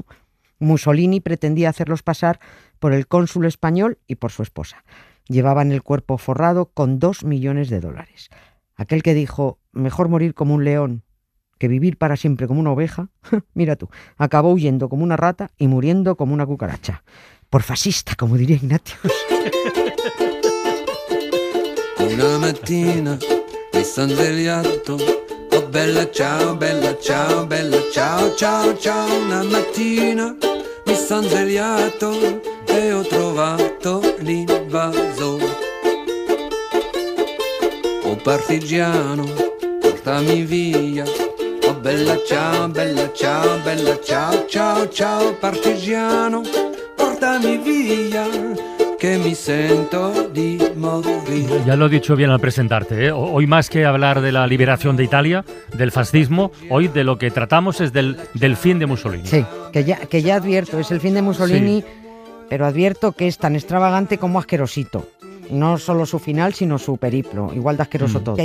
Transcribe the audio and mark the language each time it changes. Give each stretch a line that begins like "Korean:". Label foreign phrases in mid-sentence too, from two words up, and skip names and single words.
Spanish: Mussolini pretendía hacerlos pasar por el cónsul español y por su esposa. Llevaban el cuerpo forrado con $2 millones. Aquel que dijo, mejor morir como un león que vivir para siempre como una oveja, mira tú, acabó huyendo como una rata y muriendo como una cucaracha. Por fascista, como diría Ignatius.
Italian: Una mattina mi son svegliato, oh bella ciao, bella ciao, bella ciao, ciao, ciao. Una mattina mi son svegliato e ho trovato l'invasore. Oh partigiano, portami via. Oh bella ciao, bella ciao, bella ciao, ciao, ciao, partigiano, portami via, que mi sento di morir.
Spanish: Ya lo he dicho bien al presentarte, ¿eh? Hoy más que hablar de la liberación de Italia, del fascismo, hoy de lo que tratamos es del fin de Mussolini. Sí, que ya advierto, es el fin de Mussolini, pero advierto que es tan extravagante como asquerosito. No solo su final, sino su periplo. Igual de asqueroso todo.